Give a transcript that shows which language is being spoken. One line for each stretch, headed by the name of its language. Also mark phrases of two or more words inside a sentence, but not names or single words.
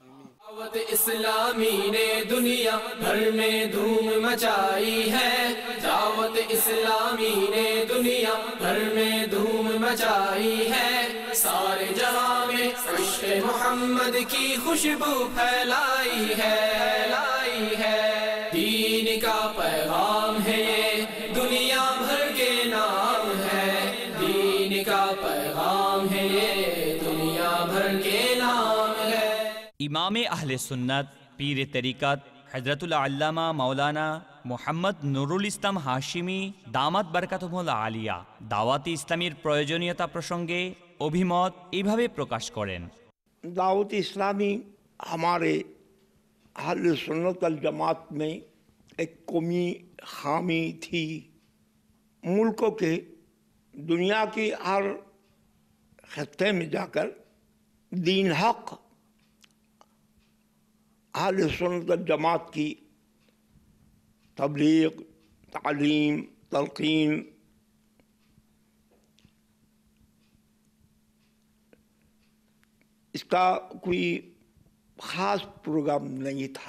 Urdu: دعوت اسلامی نے دنیا بھر میں دھوم مچائی ہے، دعوت اسلامی نے دنیا بھر میں دھوم مچائی ہے، سارے جہاں میں عشق محمد کی خوشبو پھیلائی ہے، دین کا پیغام ہے یہ دنیا بھر کے نام ہے، دین کا پیغام ہے یہ دنیا بھر کے نام ہے۔ امام اہل سنت پیر طریقت حضرت العلامہ مولانا
Bangla: মোহাম্মদ নুরুল ইসলাম হাশিমি দামাত বারকাতুহুল আলিয়া দাওয়াতি ইসলামীর প্রয়োজনীয়তা প্রসঙ্গে অভিমত এইভাবে প্রকাশ করেন।
Urdu: দাওয়াত ইসলামী ہمارے اہل سنت الجماعت میں ایک قومی خامی تھی. ملکوں کے دنیا کی ہر خطے میں جا کر دین حق اہل سنت الجماعت کی تبلیغ، تعلیم، تلقین اس کا کوئی خاص پروگرام نہیں تھا.